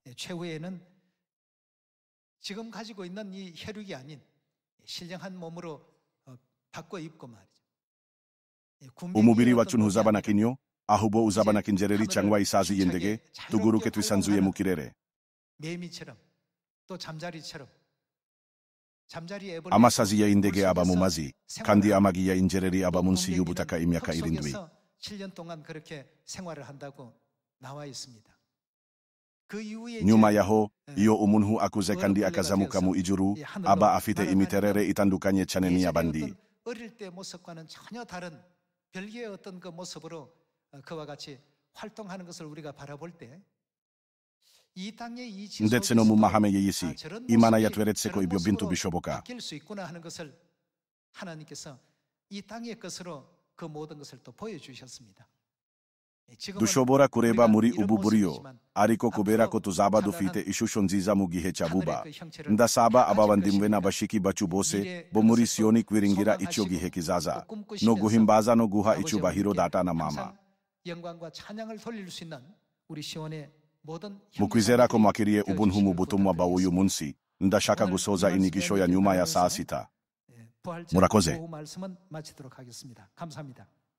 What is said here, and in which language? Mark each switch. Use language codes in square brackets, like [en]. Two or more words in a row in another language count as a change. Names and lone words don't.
[ko] 최후에는 지금 가지고 있는 이 혈육이 아닌 신령한 몸으로 바꿔 입고 말이죠. [rw] Umubiri wacu ntuzaba na kinyo ahubwo uzaba na kinjereri cyangwa isazi y'indege tuguruke twisanzuye mu kirere. [ko] 매미처럼 또 잠자리처럼 [rw] Amasazi y'indege aba mu mazi kandi amagi y'injereri aba munsi y'ubutaka imyaka 7. [ko] 7년 동안 그렇게 생활을 한다고 나와 있습니다. [rw] Nyuma yaho iyo umuntu akuze kandi akazamuka mu ijuru aba afite imiterere itandukanye cyane n'iy'abandi. [ko] 어릴 때 모습과는 전혀 다른 별개의 어떤 그 모습으로 그와 같이 활동하는 것을 우리가 바라볼 때 이 땅의 이 [rw] Ndetse no mu mahame y'isi Imana yatweretse ko ibyo bintu bishoboka. [ko] 바뀔 수 있구나 하는 것을 하나님께서 이 땅의 것으로 그 모든 것을 또 보여주셨습니다. [rw] Dushobora kureba muri ubu buryo ariko kubera ko tuzaba dufite ishusho nziza mu gihe cya vuba ndasaba abavandimwe n'abashiki bacu bose bo muri Siyoni kwiringira icyo gihe kizaza no guhimbaza no guha icyubahiro data na mama. [ko] 영광과 찬양을 돌릴 수 있는 우리 시온의 모든 [rw] Mu kwizera ko mwakiriye ubuntu mu butumwa bw'uyu munsi ndashaka gusoza inyigisho ya nyuma ya saa sita. Murakoze. [ko] 말씀은 마치도록 하겠습니다. 감사합니다.